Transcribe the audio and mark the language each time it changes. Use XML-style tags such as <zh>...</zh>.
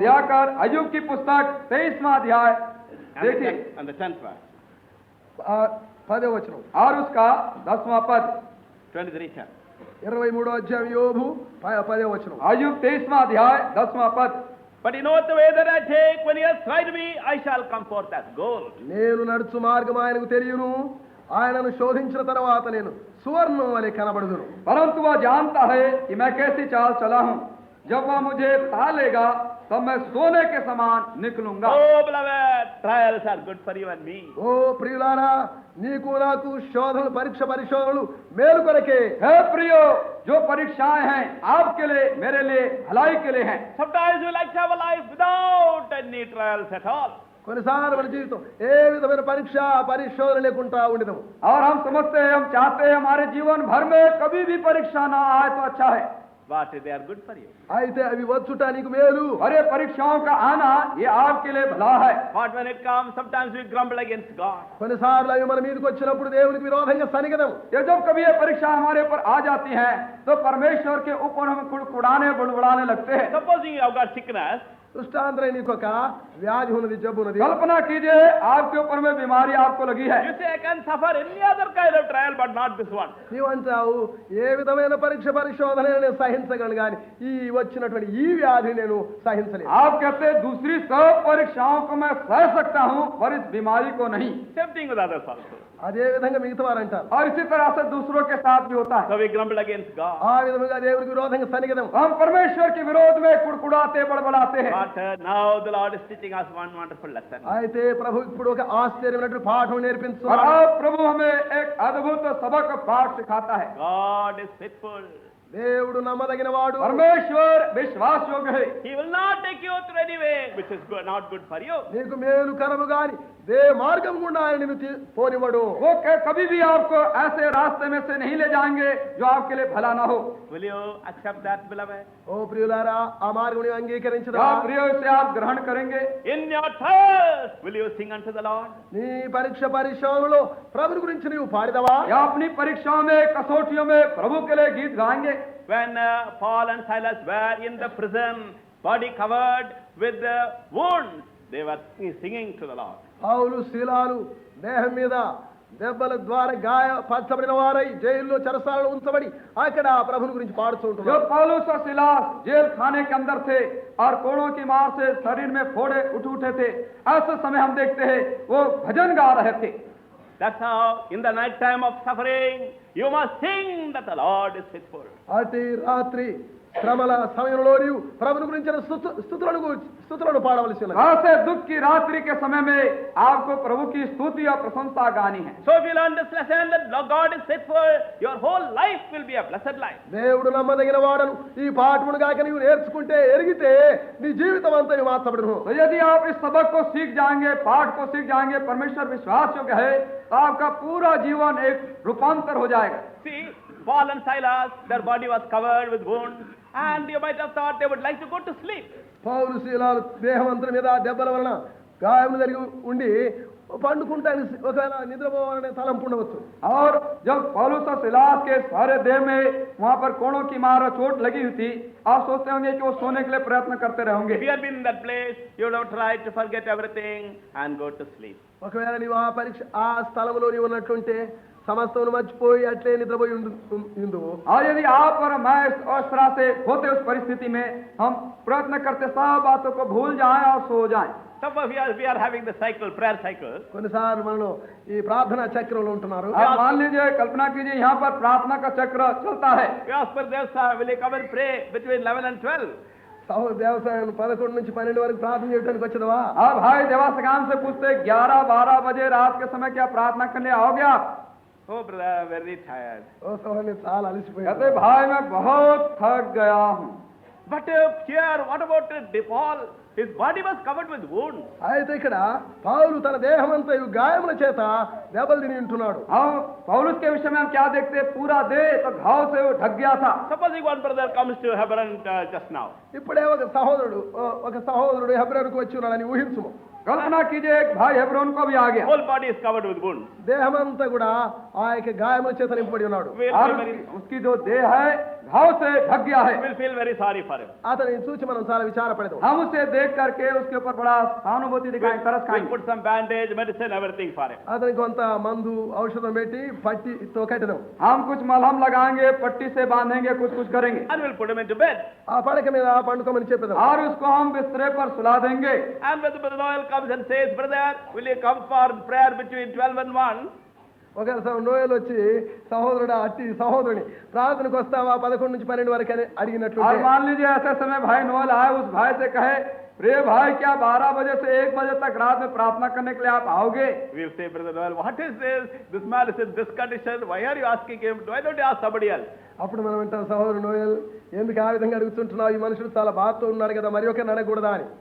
<hi>दियाकर अय्यूब की पुस्तक 23वां अध्याय देखिए</hi> <en>And the 10th verse.</en> <te>10వ వచనం.</te> <hi>और उसका 10वां पद.</hi> <en>23 chapter.</en> <te>23 అధ్యాయం యోబు 10వ వచనం.</te> <hi>अय्यूब 23वां अध्याय 10वां पद.</hi> <en>But you know the way that I take, when he has tried me, I shall come forth as gold.</en> <te>నేను నడుచు మార్గం ఆయనకు తెలియను, ఆయనను శోధించిన తర్వాత నేను సువర్ణం వలె కనబడుదును.</te> <hi>परंतु वह जानता है कि मैं कैसी चाल चला हूँ, जब वह मुझे तालेगा तब मैं सोने के समान निकलूंगा.</hi> <en>Oh beloved, trials are good for you and me.</en> <te>ఓ ప్రియులారా, నీకు నాకు శోధనలు పరిశోధనలు మేలు కొరకే.</te> <hi>हे प्रियो, जो परीक्षाएं हैं आपके लिए, मेरे लिए भलाई के लिए हैं.</hi> <en>Sometimes we like to have a life without any trials at all.</en> <te>కొన్నిసార్లు మన జీవితం ఏ విధమైన పరిశోధన లేకుండా ఉండదు.</te> <hi>और हम समझते हैं, हम चाहते हैं हमारे जीवन भर में कभी भी परीक्षा ना आए तो अच्छा है.</hi> <en>But they are good for you.</en> <te>అయితే అవి వచ్చుట నీకు మేలు.</te> <hi>और ये परीक्षाओं का आना ये आपके लिए भला है.</hi> <en>But when it comes, sometimes we grumble against God.</en> <te>కొన్నిసార్లు అవి మన మీదకి వచ్చినప్పుడు దేవునికి విరోధంగా సనిగదం.</te> <hi>ये जब कभी ये परीक्षा हमारे ऊपर आ जाती है तो परमेश्वर के ऊपर हम कुड़कुड़ाने बुड़बुड़ाने लगते हैं.</hi> <en>Supposing you have got sickness,</en> <te>దృష్టాంతరం నీకు ఒక వ్యాధి ఉన్నది, జబ్బు ఉన్నది.</te> <hi>कल्पना कीजिए आपके ऊपर में बीमारी आपको लगी है.</hi> <en>you say I can suffer any other kind of trial, but not this one.</en> <te>నీవంటావు ఏ విధమైన పరిశోధన నేను సహించగలను కానీ ఈ వచ్చినటువంటి ఈ వ్యాధిని నేను సహించలేను.</te> <hi>आप कहते हैं दूसरी सब परीक्षाओं को मैं सह सकता हूँ पर इस बीमारी को नहीं.</hi> <en>Same thing with others also.</en> <te>అదే విధంగా మిగతా వారు అంటారు.</te> <hi>और इसी तरह से दूसरों के साथ भी होता है.</hi> <en>So we grumble against God.</en> <te>ఆ విధంగా దేవునికి విరోధంగా సనిగదం.</te> <hi>हम परमेश्वर के विरोध में कुड़कुड़ाते बड़बड़ाते हैं.</hi> <en>But now the Lord is teaching us one wonderful lesson.</en> <te>అయితే ప్రభు ఇప్పుడు ఒక ఆశ్చర్యమైనటువంటి పాఠం</te> <hi>और</hi> <te>నేర్పిస్తున్నాడు.</te> <hi>अब प्रभु हमें एक अद्भुत सबक पाठ सिखाता है.</hi> <en>God is faithful.</en> <te>దేవుడు నమ్మదగిన వాడు.</te> <hi>परमेश्वर विश्वास योग्य है.</hi> <en>He will not take you through any way which is good, not good for you.</en> <te>నీకు మేలు కరము గాని దే మార్గం గుండా ఆయన నిన్ను పోనివ్వడు.</te> <hi>वो कभी भी आपको ऐसे रास्ते में से नहीं ले जाएंगे जो आपके लिए भला ना हो.</hi> <en>Will you accept that, beloved?</en> <te>ఓ ప్రియులారా, ఆ మార్గం అంగీకరించదా?</te> <hi>क्या प्रियो इसे आप ग्रहण करेंगे?</hi> <en>In your trials, will you sing unto the Lord?</en> <te>నీ పరిశోధనలో ప్రభుని గురించి నీవు పాడిదవా?</te> <hi>या अपनी परीक्षाओं में, कसौटियों में प्रभु के लिए गीत गाएंगे?</hi> <en>When Paul and Silas were in the prison, body covered with wounds, they were singing to the Lord.</en> <te>పౌలు శీలాలు దేహం మీద దెబ్బల ద్వారా గాయపరచబడిన వారై జైల్లో చెరసాలలో ఉంచబడి అక్కడ ప్రభుని గురించి పాడుతూ</te> <hi>जो</hi> <te>ఉంటున్నారు.</te> <hi>पौलुस और सिलास जेल खाने के अंदर थे और कोड़ों की मार से शरीर में फोड़े उठे थे, ऐसे समय हम देखते हैं वो भजन गा रहे थे.</hi> <en>That's how in the night time of suffering, you must sing that the Lord is faithful.</en> <te>అతి రాత్రి శ్రమల సమయంలో నీవు ప్రభుని గురించిన స్తుతులను పాడవలసి ఉన్నది.</te> <hi>ऐसे दुख की रात्रि के समय में आपको प्रभु की स्तुति और प्रशंसा गानी है.</hi> <en>So if you learn this lesson that God is faithful, your whole life will be a blessed life.</en> <te>దేవుడు నమ్మదగిన వాడను ఈ పాఠమును గాక నీవు నేర్చుకుంటే ఎరిగితే నీ జీవితం అంతా మార్చబడును.</te> <hi>तो यदि आप इस सबक को सीख जाएंगे, पाठ को सीख जाएंगे, परमेश्वर विश्वास योग्य है, तो आपका पूरा जीवन एक रूपांतर हो जाएगा.</hi> <en>See, Paul and Silas, their body was covered with wounds, and you might have thought they would like to go to sleep.</en> <te>పౌలు శీలాలు దేహమంతరి మీద దెబ్బల వలన గాయములు జరిగి ఉండి పండుకుంటానికి ఒకవేళ నిద్రపోవాలనే తలంపు ఉండవచ్చు.</te> <hi>और जब पौलुस और सिलास के सारे देह में वहां पर कोड़ों की मार और चोट लगी हुई थी, आप सोचते होंगे कि वो सोने के लिए प्रयत्न करते रहेंगे.</hi> <en>If you had been in that place, you would have tried to forget everything and go to sleep.</en> <te>ఒకవేళ నీవు ఆ స్థలంలో నీవు ఉన్నట్లుంటే సమస్తమును మర్చిపోయి అట్లే నిద్రపోయి ఉందువు.</te> <hi>और यदि आप और मैं इस तरह से होते उस परिस्थिति में, हम प्रयत्न करते सब बातों को भूल जाएं और सो जाएं.</hi> <en>Some of we are having the cycle, prayer cycle.</en> <te>కొన్నిసార్లు మనలో ఈ ప్రార్థనా చక్రంలో ఉంటున్నారు.</te> <hi>आप मान लीजिए, कल्पना कीजिए, यहाँ पर प्रार्थना का चक्र चलता है.</hi> <en>We ask for this, will you come and pray between 11 and 12?</en> <te>Devasayam 11 నుంచి 12 వరకు ప్రార్థన చేయడానికి వచ్చేదవా?</te> <hi>अब भाई देवासगान से पूछते 11-12 बजे रात के समय क्या प्रार्थना करने आओगे आप?</hi> <en>Oh brother, very tired.</en> <te>ఓ సోదరుని చాలా అలసిపోయాను.</te> <hi>कहते भाई मैं बहुत थक गया हूँ.</hi> <en>But here, what about Paul? His body was covered with wounds.</en> <te>అయితే ఇక్కడ పౌలు తన దేహమంతయు గాయముల చేత దెబ్బలు తిని ఉంటున్నాడు.</te> <hi>हम पौलुस के विषय में हम क्या देखते हैं? पूरा देह तो घाव से वो ढक गया था.</hi> <en>Supposing one brother comes to Hebron just now.</en> <te>ఇప్పుడే ఒక సహోదరుడు హెబ్రోనుకు వచ్చి ఉన్నాడని ఊహించుము.</te> <hi>कल्पना कीजिए एक भाई हेब्रोन को भी आ गया.</hi> <en>Whole body is covered with wounds.</en> <te>దేహమంతా కూడా ఆ యొక్క గాయముల చేత నింపబడి ఉన్నాడు.</te> <hi>और उसकी जो देह है घाव से ढक गया है.</hi> <en>We will feel very sorry for him.</en> <te>అతని చూసి మనం చాలా విచారపడదాం.</te> <hi>हम उसे देख करके उसके ऊपर बड़ा सहानुभूति दिखाएंगे, तरस</hi> <en>We'll</en> <hi>खाएंगे.</hi> <en>put some bandage, medicine, everything for him.</en> <te>అతనికి కొంత మందు ఔషధం పెట్టి పట్టితో కట్టడం.</te> <hi>हम कुछ मलहम लगाएंगे, पट्टी से बांधेंगे, कुछ कुछ करेंगे.</hi> <en>And we'll put him into bed.</en> <te>ఆ పడక మీద పండుకోమని చెప్పేదాం.</te> <hi>और उसको हम बिस्तरे पर सुला देंगे.</hi> <en>And when the brother Noel comes and says, brother, will you come for prayer between 12 and 1?</en> <te>ఒకవేళ నోయలు వచ్చి సహోదరుడు అట్టి సహోదరుని ప్రార్థనకు వస్తావా 11 నుంచి 12 వరకు అని అడిగినట్లు</te> <hi>और मान लीजिए ऐसे समय भाई नोएल आए, उस भाई से कहे, प्रिय भाई क्या 12 बजे से 1 बजे तक रात में प्रार्थना करने के लिए आप आओगे?</hi> <en>We will say, brother Noel, what is this? This man is in this condition. Why are you asking him? Why don't you ask somebody else?</en> <te>అప్పుడు మనం వింటాం, సహోదరు నోయల్ ఎందుకు ఆ విధంగా అడుగుతుంటున్నావు, ఈ మనుషుడు చాలా బాధతో ఉన్నాడు కదా, మరి ఒకరిని అడగకూడదా అని.</te>